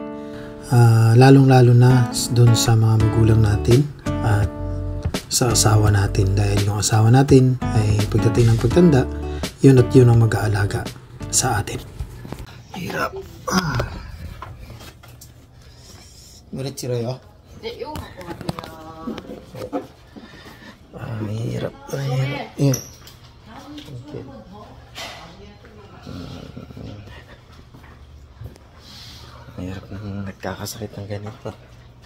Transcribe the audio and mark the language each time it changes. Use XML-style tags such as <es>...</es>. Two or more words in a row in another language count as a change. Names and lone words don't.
<tl>Lalong-lalo na dun sa mga magulang natin at sa asawa natin. Dahil yung asawa natin ay pagdating ng pagtanda, yun at yun ang mag-aalaga sa atin.</tl> <ko>Hirap. 무릎 시려요? 네, 이거 갖고 갈게요.</ko> <tl>Hirap. Yun. Okay. Mahirap nang nagkakasakit ng ganito.</tl>